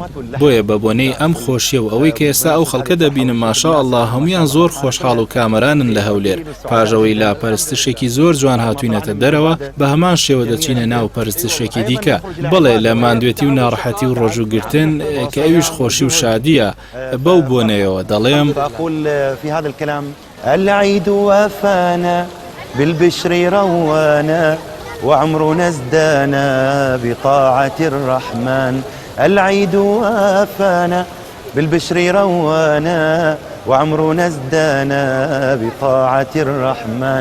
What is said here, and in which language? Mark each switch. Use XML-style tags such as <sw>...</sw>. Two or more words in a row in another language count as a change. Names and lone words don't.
<ckb>بۆیە بە بۆنەی ئەم خۆشیە و ئەوەی کە ئێستا ئەو خەڵکە دەبینم ماشاءالله هەمویان زۆر خۆشحاڵ و کامەرانن لە هەولێر. پاژەوەی لا پەرستشێکی زۆر جوان هاتوینەتە دەرەوە، بە هەمان شێوە دەچینە ناو پەرستشێکی دیکە. بڵێ لە ماندوێتی و ناڕەحەتی و ڕۆژوگرتن کە ئەویش خۆشی و شادیە، بەو بۆنەیەوە دەڵێم</ckb> <ar>العيد وافانا بالبشر روانا وعمرنا ازدانا بطاعة الرحمن. العيد وافانا بالبشر روانا وعمرنا ازدانا بطاعة الرحمن.</ar>